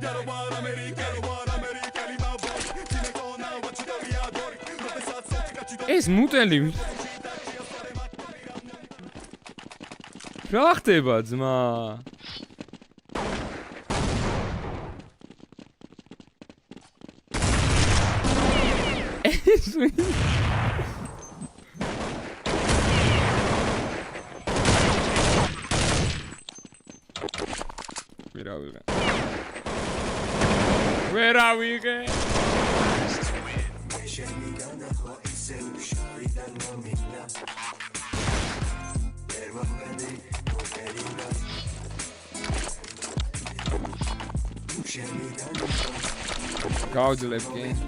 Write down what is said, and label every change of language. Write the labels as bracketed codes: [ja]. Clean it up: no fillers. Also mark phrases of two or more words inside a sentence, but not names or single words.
[ka] ეს მუტელი რა ხდება ძმა? ეს ვინ? [en] Where are we? [ka] გავძლებ კი.